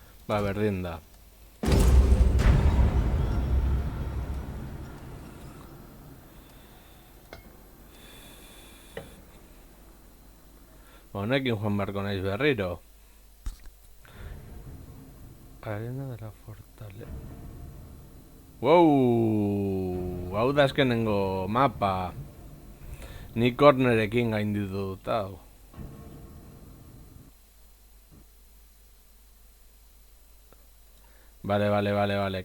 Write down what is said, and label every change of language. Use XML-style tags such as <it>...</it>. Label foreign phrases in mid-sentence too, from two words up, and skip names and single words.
<eu>Ba, berdin da. Honekin joan beharko naiz berriro. Arena de la Fortaleza. Wow! Hau da azkenengo mapa. Ni cornerekin gainditu dut hau. Vale.</eu>